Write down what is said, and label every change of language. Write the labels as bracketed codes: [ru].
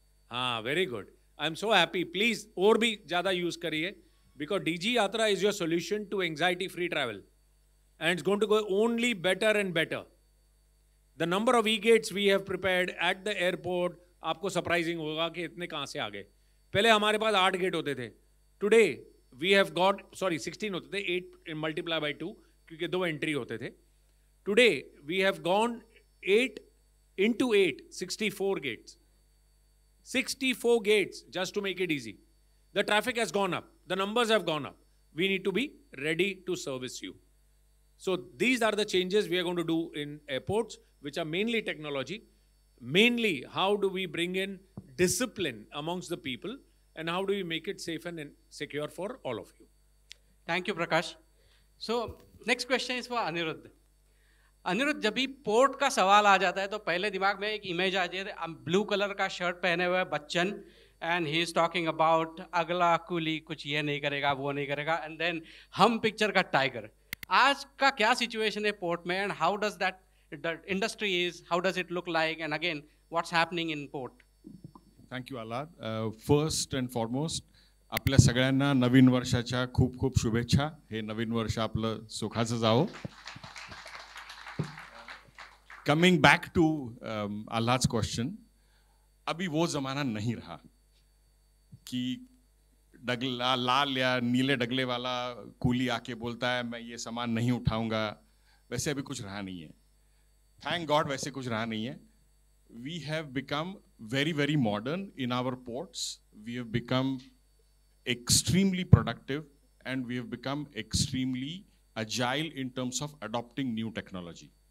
[en] हाँ, very good. I'm so happy. Please [hi] और भी ज़्यादा use करिए, [en] because DG Jatra is your solution to anxiety-free travel, and it's going to go only better and better. The number of e-gates we have prepared at the airport, [hi] आपको surprising होगा कि इतने कहाँ से आ गए. पहले हमारे पास 8 गेट होते थे. [en] Today we have got, sorry, [hi] 16 होते थे, 8 multiply by 2, क्योंकि 2 एंट्री होते थे. [en] Today we have gone 8 into 8, 64 gates. 64 gates just to make it easy. The traffic has gone up. The numbers have gone up. We need to be ready to service you. So these are the changes we are going to do in airports, which are mainly technology. Mainly, how do we bring in discipline amongst the people, and how do we make it safe and secure for all of you? Thank you, Prakash. So next question is for Anirudh. [hi] Anirudh, जब भी port का सवाल आ जाता है तो पहले दिमाग में एक इमेज आ जाती है, ब्लू कलर का शर्ट पहने हुए Bachchan, [en] and he is talking about [hi] अगला कुली कुछ ये नहीं करेगा वो नहीं करेगा, [en] and then [hi] हम पिक्चर का टाइगर. आज का क्या सिचुएशन है पोर्ट में, [en] And how does that industry is, how does it look like, and again what's happening in port? [mr] Thank you Alhad. First and foremost आपल्या सगळ्यांना नवीन वर्षाच्या खूप खूप शुभेच्छा. हे नवीन वर्ष आपलं सुखाचं जावो. [en] Coming back to Allah's question, [hi] अभी वो ज़माना नहीं रहा कि डगला लाल या नीले डगले वाला कूली आके बोलता है मैं ये सामान नहीं उठाऊंगा. वैसे अभी कुछ रहा नहीं है. [en] Thank God [hi] वैसे कुछ रहा नहीं है. [en] We have become very, very modern in our ports. We have become extremely productive, and we have become extremely agile in terms of adopting new technology.